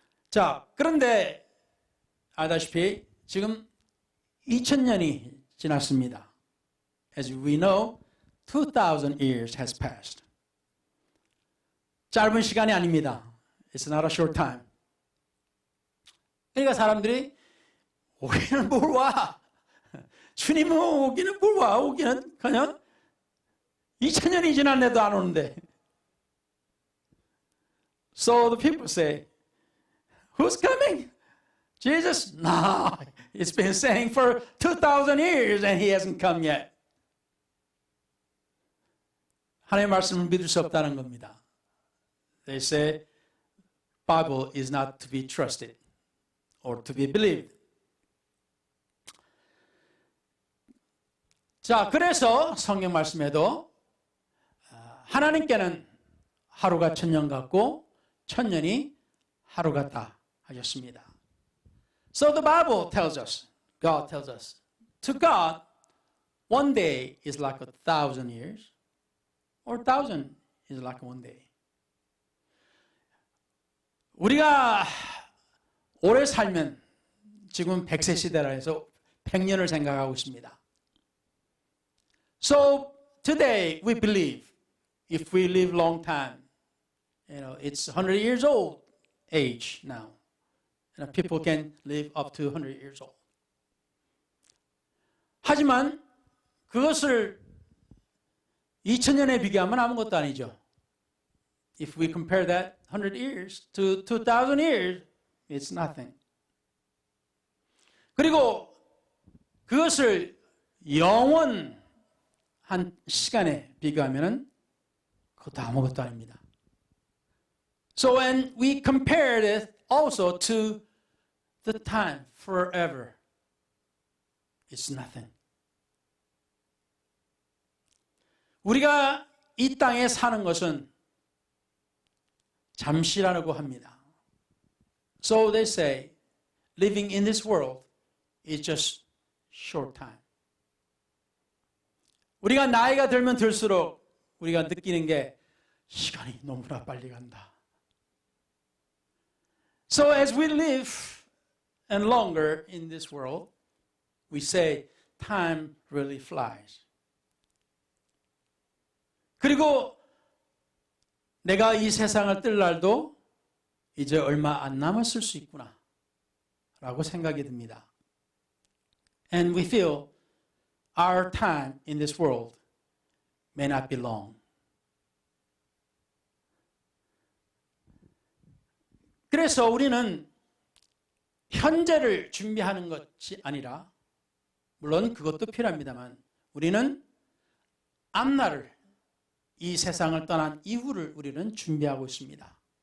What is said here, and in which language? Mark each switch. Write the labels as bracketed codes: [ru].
[ko] 자, 그런데 알다시피 지금 2000년이 지났습니다. [en] As we know, 2000 years has passed. [ko] 짧은 시간이 아닙니다. [en] It's not a short time. [ko] 그러니까 사람들이 오기는 뭘 와. 주님은 오기는 뭘 와. 오기는 그냥 2000년이 지났는데도 안 오는데. [en] So the people say, who's coming? Jesus? No, it's been saying for 2000 years and he hasn't come yet. [ko] 하나님의 말씀을 믿을 수 없다는 겁니다. [en] They say, Bible is not to be trusted or to be believed. [ko] 자, 그래서 성경 말씀에도 하나님께는 하루가 1000년 같고 1000년이 하루 같다 하셨습니다. [en] So the Bible tells us, God tells us, to God, one day is like 1,000 years, or 1,000 is like one day. [ko] 우리가 오래 살면 지금 100세 시대라 해서 100년을 생각하고 있습니다. [en] So today we believe if we live long time, it's 100 years old age now. People can live up to 100 years old. [ko] 하지만 그것을 2000년에 비교하면 아무것도 아니죠. [en] If we compare that 100 years to 2000 years, it's nothing. [ko] 그리고 그것을 영원한 시간에 비교하면 그것도 아무것도 아닙니다. [en] So when we compare it also to the time forever, it's nothing. [ko] 우리가 이 땅에 사는 것은 잠시라고 합니다. [en] So they say, living in this world is just short time. [ko] 우리가 나이가 들면 들수록 우리가 느끼는 게 시간이 너무나 빨리 간다. [en] So as we live and longer in this world, we say time really flies. [ko] 그리고 내가 이 세상을 뜰 날도 이제 얼마 안 남았을 수 있구나 라고 생각이 듭니다. [en] And we feel our time in this world may not be long. [ko] 그래서 우리는 현재를 준비하는 것이 아니라, 물론 그것도 필요합니다만, 우리는 앞날을, 이 세상을 떠난 이후를 우리는 준비하고 있습니다.